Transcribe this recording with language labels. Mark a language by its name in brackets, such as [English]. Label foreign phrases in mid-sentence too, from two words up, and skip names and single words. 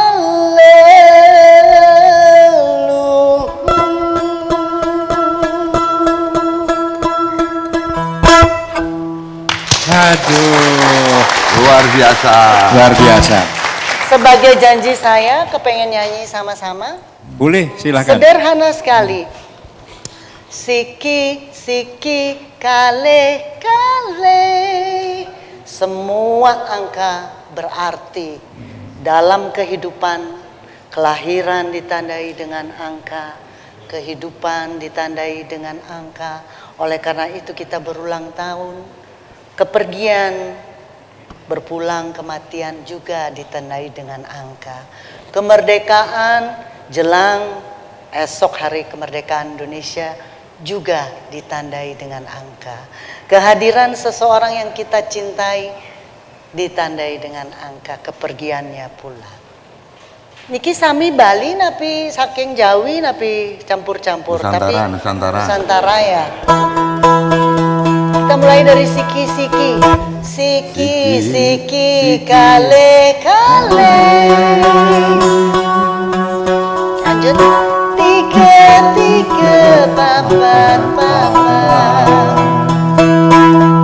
[Indonesian] Aduh, Luar biasa. luar biasa. Sebagai janji saya kepengen nyanyi sama-sama. Boleh, silakan. Sederhana sekali. [Balinese] Siki, siki, kale, kale. [Indonesian] Semua angka berarti. Dalam kehidupan, kelahiran ditandai dengan angka. Kehidupan ditandai dengan angka. Oleh karena itu kita berulang tahun. Kepergian, berpulang, kematian juga ditandai dengan angka. Kemerdekaan jelang esok hari kemerdekaan Indonesia juga ditandai dengan angka. Kehadiran seseorang yang kita cintai ditandai dengan angka, kepergiannya pula. [Balinese] Niki sami Bali napi saking Jawi napi campur-campur. [Indonesian] Nusantara, Nusantara. Nusantara ya. Kita mulai dari siki-siki. [Balinese] Siki-siki kale-kale. [Indonesian] Lanjut. Tiga-tiga papan-papan.